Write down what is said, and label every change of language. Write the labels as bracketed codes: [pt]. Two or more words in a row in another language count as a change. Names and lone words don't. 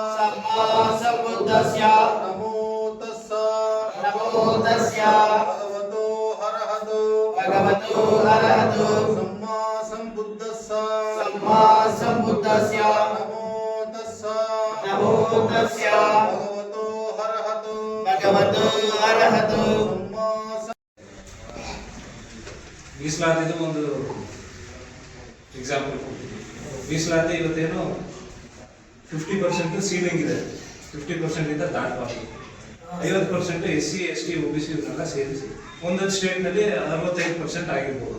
[pi] नमो तस्स भगवतो अरहतो सम्मा संबुद्धस्स नमो तस्स भगवतो अरहतो [kn] ಮೀಸಲಾತಿದು ಒಂದು ಎಕ್ಸಾಂಪಲ್ ಕೊಡ್ತೀನಿ. ಮೀಸಲಾತಿ ಇವತ್ತೇನು 50% ಸೀಲಿಂಗ್ ಇದೆ, 50% ಇಂದ ದಾಟಬಾರ್ದು. 50% SC ST OBC ಇವನ್ನೆಲ್ಲ ಸೇರಿಸಿ ಒಂದೊಂದು ಸ್ಟೇಟ್ನಲ್ಲಿ 65% ಆಗಿರ್ಬೋದು.